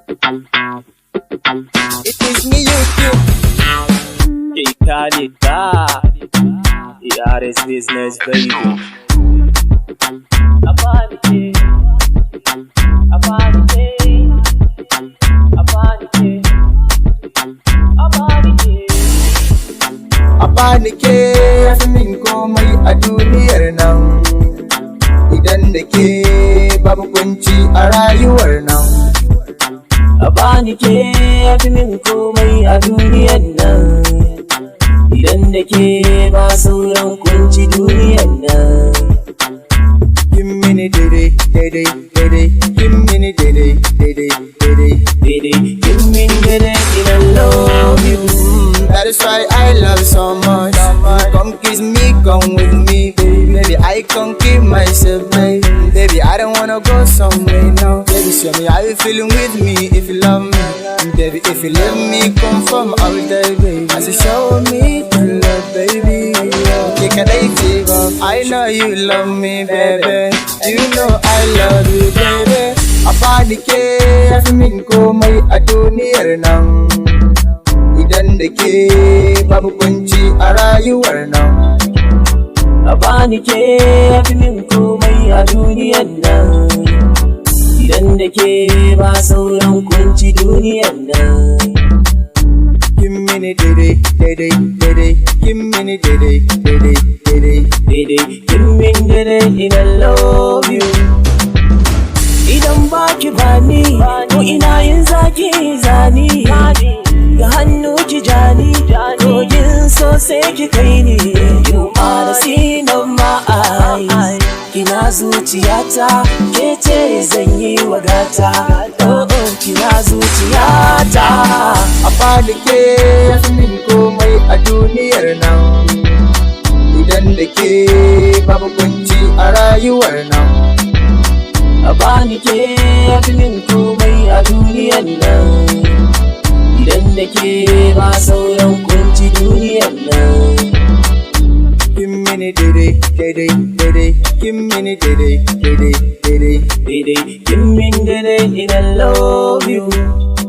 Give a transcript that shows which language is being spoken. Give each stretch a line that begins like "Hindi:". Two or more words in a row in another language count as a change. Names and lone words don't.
English: It is me YouTube. Italita, ERS business baby.
Hausa: Abanique, Abanique, Abanique, Abanique. Abanike ya fi min komai a duniyar nan. Idan da ke babu kunci a rayuwar nan. Abanike ya fi min komai a duniyar nan. Idan da ke ba sauran kunci duniyar nan.
English: Give me
Hausa: daidai, daidai, daidai.
English: Give me
Hausa: daidai, daidai, daidai, daidai.
English: Give me daidai, I love you. That is why I love so much. Come kiss me, come with me, baby. Maybe I can keep myself, baby. Baby, I don't wanna go somewhere now. Baby, show me how you feeling with me if you love me. Baby, if you love me, confirm all day, baby. As you show me the love, baby. Take a day, I know you love me, baby. You know I love you, baby.
Hausa: Abanike ya fi min komai a duniyar nan. Idan da ke babu kunci a rayuwar nan. Abanike ya fi min komai a duniyar nan. Idan da ke ba sauran kunci duniyar nan.
English: Give me
Hausa: daidai, daidai, daidai.
English: Give me
Hausa: daidai, daidai, daidai, daidai.
English: Give me daidai, I love you.
Hausa: Idan baki bani, ko ina yin zaki zani. Ga hannu ki jani, kogin so sai ki kai ni.
English: You are the scene of my eyes.
Hausa: Kina zuciyata, ke ce zan yi wa gata. Oh oh, kina zuciyata. Abanike ya fi min komai a duniyar nan. Idan da ke babu kunci a rayuwar nan. Abanike ya fi min komai a duniyar nan. Idan da ke ba sauran kunci duniyar nan.
English: Give me
Hausa: daidai, daidai, daidai.
English: Give me
Hausa: daidai, daidai, daidai, daidai.
English: Give me daidai, I love you.